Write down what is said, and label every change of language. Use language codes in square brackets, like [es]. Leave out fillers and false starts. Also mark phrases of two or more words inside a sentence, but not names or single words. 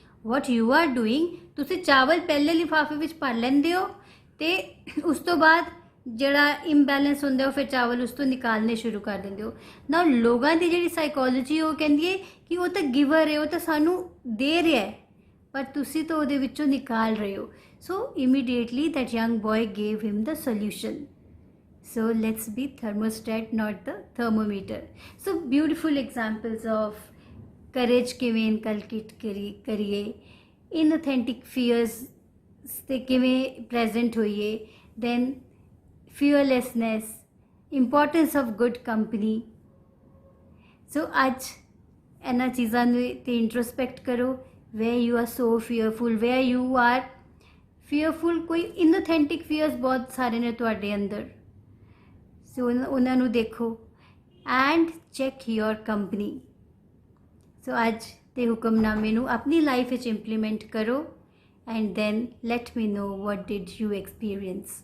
[en] what you are doing, [pa] ਤੁਸੀਂ ਚਾਵਲ ਪਹਿਲੇ ਲਿਫਾਫੇ ਵਿੱਚ ਭਰ ਲੈਂਦੇ ਹੋ ਅਤੇ ਉਸ ਤੋਂ ਬਾਅਦ ਜਿਹੜਾ ਇੰਬੈਲੈਂਸ ਹੁੰਦਾ ਉਹ ਫਿਰ ਚਾਵਲ ਉਸ ਤੋਂ ਨਿਕਾਲਣੇ ਸ਼ੁਰੂ ਕਰ ਦਿੰਦੇ ਹੋ ਨਾ। ਲੋਕਾਂ ਦੀ ਜਿਹੜੀ ਸਾਈਕੋਲੋਜੀ ਉਹ ਕਹਿੰਦੀ ਹੈ ਕਿ ਉਹ ਤਾਂ ਗਿਵਰ ਹੈ, ਉਹ ਤਾਂ ਸਾਨੂੰ ਦੇ ਰਿਹਾ ਹੈ, ਪਰ ਤੁਸੀਂ ਤਾਂ ਉਹਦੇ ਵਿੱਚੋਂ ਨਿਕਾਲ ਰਹੇ ਹੋ। [en] So immediately that young boy gave him the solution. So let's be thermostat, not the thermometer. So beautiful examples of courage [pa] ਕਿਵੇਂ inculcate ਕਰੀਏ, [en] inauthentic fears [pa] ਤੇ ਕਿਵੇਂ present ਹੋਈਏ, [en] then fearlessness, importance of good company. [pa] So ਅੱਜ ਇਹਨਾਂ ਚੀਜ਼ਾਂ ਨੂੰ ਤੇ introspect ਕਰੋ, [en] where you are so fearful, where you are fearful, ਕੋਈ inauthentic fears [pa] ਬਹੁਤ ਸਾਰੇ ਨੇ ਤੁਹਾਡੇ ਅੰਦਰ। ਸੋ ਉਹਨਾਂ ਨੂੰ ਦੇਖੋ [en] and check your company. [pa] ਸੋ ਅੱਜ ਦੇ ਹੁਕਮਨਾਮੇ ਨੂੰ ਆਪਣੀ ਲਾਈਫ ਵਿੱਚ ਇੰਪਲੀਮੈਂਟ ਕਰੋ [en] and then let me know what did you experience.